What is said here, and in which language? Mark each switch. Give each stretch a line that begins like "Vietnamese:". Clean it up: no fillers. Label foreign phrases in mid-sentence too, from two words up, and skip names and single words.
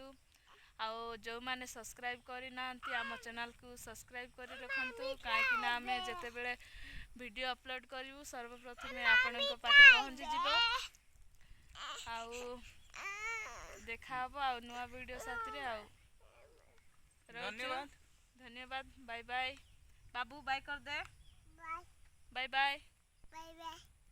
Odia: ଆଉ ଯେଉଁମାନେ ସବସ୍କ୍ରାଇବ୍ କରିନାହାନ୍ତି ଆମ ଚ୍ୟାନେଲକୁ ସବସ୍କ୍ରାଇବ୍ କରି ରଖନ୍ତୁ କାହିଁକିନା ଆମେ ଯେତେବେଳେ ଭିଡ଼ିଓ ଅପଲୋଡ଼ କରିବୁ ସର୍ବପ୍ରଥମେ ଆପଣଙ୍କ ପାଖେ ପହଞ୍ଚିଯିବ। ଆଉ ଦେଖା ହବ ଆଉ ନୂଆ ଭିଡ଼ିଓ ସାଥିରେ। ଆଉ ଧନ୍ୟବାଦ
Hindi: ଧନ୍ୟବାଦ
English: bye bye.
Hindi: बाबू बाय कर दे।
English: bye bye bye bye.